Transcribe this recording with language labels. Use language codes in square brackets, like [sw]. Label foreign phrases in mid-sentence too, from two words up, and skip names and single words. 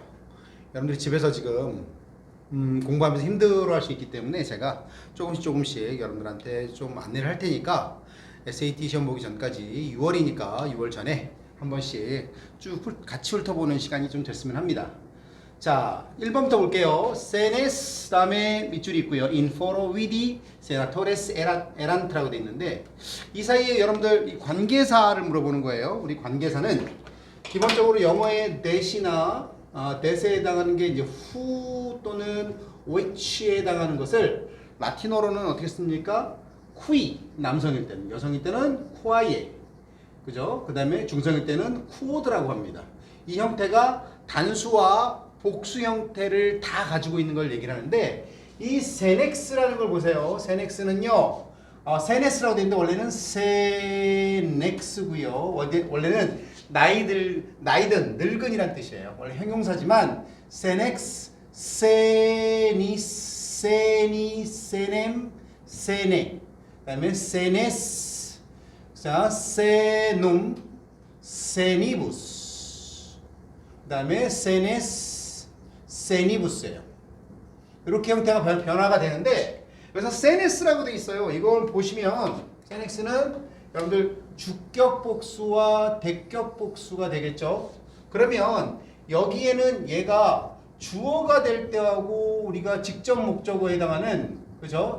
[ko] 여러분들이 집에서 지금 공부하면서 힘들어할 수 있기 때문에 제가 조금씩 여러분들한테 좀 안내를 할 테니까 SAT 시험 보기 전까지 6월이니까 6월 전에 한 번씩 쭉 같이 훑어보는 시간이 좀 됐으면 합니다. 자, 1번부터 볼게요. senes 다음에 밑줄이 있고요. [la] inforo vidi senatores erantra [ko] 고 되어 있는데 이 사이에 여러분들 이 관계사를 물어보는 거예요. 우리 관계사는 기본적으로 영어의 that이나 that에 해당하는 게 이제 who 또는 which에 해당하는 것을 라틴어로는 어떻게 씁니까? qui 남성일 때는, 여성일 때는 quae, 그죠? 그 다음에 중성일 때는 quod라고 합니다. 이 형태가 단수와 복수 형태를 다 가지고 있는 걸 얘기를 하는데 이 senes라는 걸 보세요. senes는요, senes라고 되어 있는데 원래는 senex고요. 원래는 나이든 늙은이란 뜻이에요. 원래 형용사지만 [la] senex, senis, seni, senem, sene, 그다음에 senes, 자, senum, senibus, [ko] 그다음에 senes, 세니부스예요. 이렇게 형태가 변화가 되는데 그래서 세네스라고 되어 있어요. 이걸 보시면 세넥스는 여러분들 주격 복수와 대격 복수가 되겠죠. 그러면 여기에는 얘가 주어가 될 때하고 우리가 직접 목적어에 해당하는, 그죠?